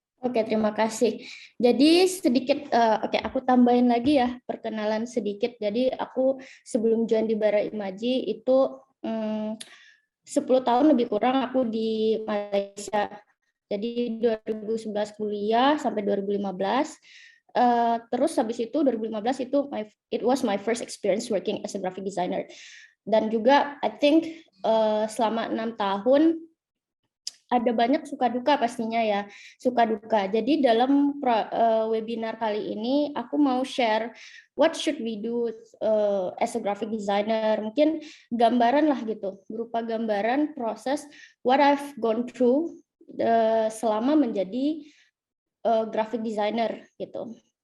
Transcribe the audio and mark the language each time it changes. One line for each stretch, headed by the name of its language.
Indonesian: Oke, terima kasih. Jadi sedikit, aku tambahin lagi ya, perkenalan sedikit. Jadi aku sebelum join di Bara Imaji itu 10 tahun lebih kurang aku di Malaysia. Jadi 2011 kuliah sampai 2015. Terus habis itu 2015 itu
English: it was my first experience working as a graphic designer.
Indonesian: Dan juga
English: I think
Indonesian: selama 6 tahun ada banyak suka duka pastinya ya, suka duka. Jadi dalam webinar kali ini aku mau share
English: what should we do as a graphic designer.
Indonesian: Mungkin gambaran lah gitu, berupa gambaran proses
English: what I've gone through
Indonesian: selama menjadi graphic designer gitu.